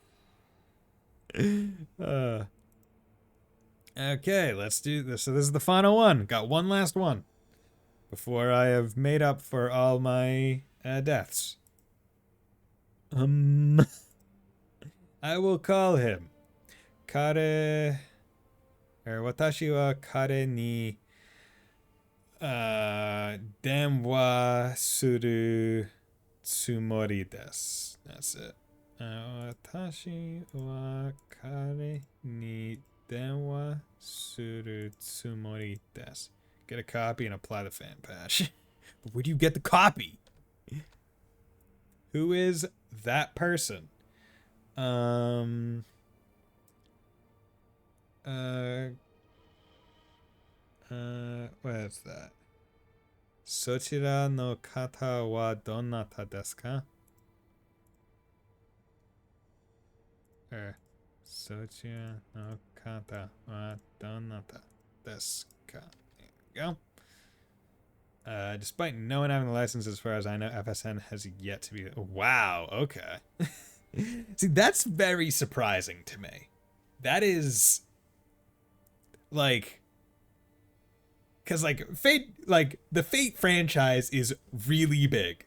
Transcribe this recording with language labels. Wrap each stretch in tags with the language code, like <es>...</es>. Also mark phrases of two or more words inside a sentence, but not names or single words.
<en>Okay, let's do this. So this is the final one. Got one last one before I have made up for all my deaths. I will call him Kare, or</en> <ja>私は彼に電話するつもりです.</ja> <en>That's it.</en> <ja>私は彼に電話するつもりです.</ja> <en>Get a copy and apply the fan patch. But where do you get the copy? Who is that person? What is that?</en> <ja>そちらの方はどなたですか? そちらの方はどなたですか?</ja> <en>There we go. Despite no one having the license, as far as I know, FSN has yet to be. Wow, okay. See, that's very surprising to me. That is like, because like Fate, like the Fate franchise is really big.</en>